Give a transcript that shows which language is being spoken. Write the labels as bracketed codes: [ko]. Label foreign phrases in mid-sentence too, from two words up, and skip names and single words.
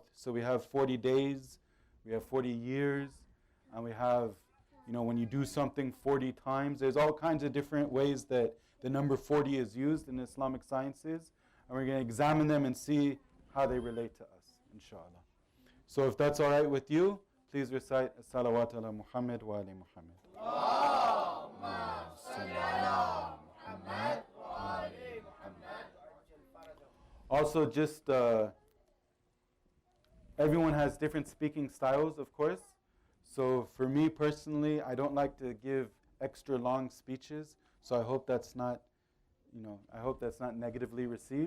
[en] So we have 40 days, we have 40 years, and we have, when you do something 40 times, there's all kinds of different ways that the number 40 is used in Islamic sciences. And we're going to examine them and see how they relate to us, inshallah. So if that's all right with you, please recite [ar] الصلوات على محمد وآل محمد. اللهم صل على محمد وآل محمد. [en] Also, just everyone has different speaking styles, of course. So for me personally, I don't like to give extra long speeches. So I hope that's not, negatively received.